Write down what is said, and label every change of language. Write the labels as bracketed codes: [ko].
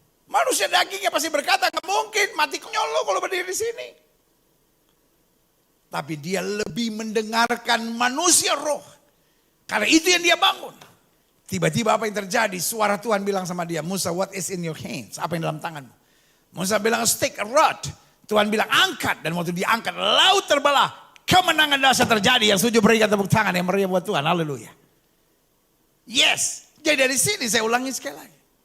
[id] Manusia dagingnya pasti berkata, nggak mungkin, mati konyol lo kalau berdiri di sini. Tapi dia lebih mendengarkan manusia roh. Karena itu yang dia bangun. Tiba-tiba apa yang terjadi? Suara Tuhan bilang sama dia, Musa, [en] what is in your hands? [id] Apa yang dalam tanganmu? Musa bilang, [en] a stick, a rod. [id] Tuhan bilang angkat, dan waktu diangkat laut terbelah, kemenangan dahsyat terjadi. Yang setuju berikan tepuk tangan yang meriah buat Tuhan, haleluya. Yes, jadi dari sini saya ulangi sekali lagi.